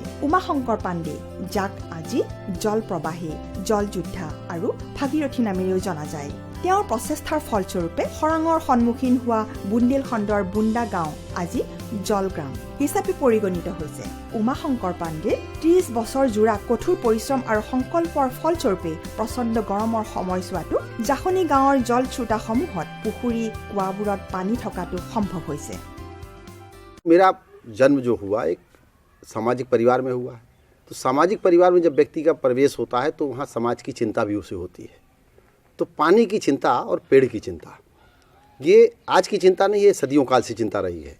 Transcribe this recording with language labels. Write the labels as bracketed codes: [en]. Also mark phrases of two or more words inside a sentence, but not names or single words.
[as] উমা শংকৰ পাণ্ডে, যাক আজি জল প্ৰবাহী, জল যোদ্ধা আৰু ভাগীৰথী নামেৰেও জনা যায়, তেওঁৰ প্ৰচেষ্টাৰ ফলস্বৰূপে খৰাঙৰ সন্মুখীন হোৱা বুন্দেলখণ্ডৰ বুন্দা গাঁও আজি জলগ্ৰাম হিচাপে পৰিগণিত হৈছে। উমা শংকৰ পাণ্ডে 30 বছৰ জোৰা কঠোৰ পৰিশ্ৰম আৰু সংকল্পৰ ফলস্বৰূপে প্ৰচণ্ড গৰমৰ সময়ছোৱাতো জাখনি গাঁৱৰ জলশ্ৰোতাসমূহত পুখুৰী কুৱাবোৰত পানী থকাটো সম্ভৱ হৈছে। [hi] मेरा जन्म जो हुआ एक सामाजिक परिवार में हुआ है, तो सामाजिक परिवार में जब व्यक्ति का प्रवेश होता है तो वहाँ समाज की चिंता भी उसे होती है। तो पानी की चिंता और पेड़ की चिंता, ये आज की चिंता नहीं, ये सदियों काल से चिंता रही है।